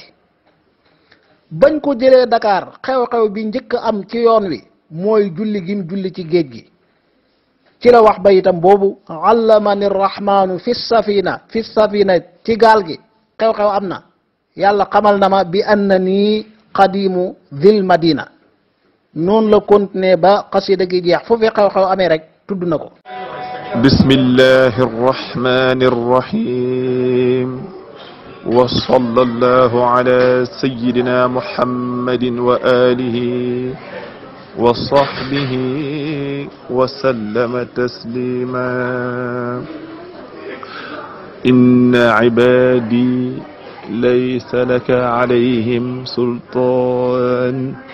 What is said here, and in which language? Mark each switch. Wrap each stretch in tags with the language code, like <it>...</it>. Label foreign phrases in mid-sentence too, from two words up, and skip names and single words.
<wo>bañ ko jëlee Dakar xew-xew bi njëkk am ci yoon wi mooy julli gim julli ci géej gi ci la wax bayitam boobu</wo> <ar>علمني الرحمن في السفينة</ar> <wo>ci gaal gi xew-xew am na yàlla xamal na ma</wo> <ar>بأنني قادم ذي المدينة</ar> <wo>noonu la continuer ba xasida gi jeex fu fi xew-xew amee rek tudd na ko</wo> <ar>بسم الله الرحمن الرحيم وصلى الله على سيدنا محمد وعلى آله وصحبه وسلم تسليما إن عبادي ليس لك عليهم سلطان</ar>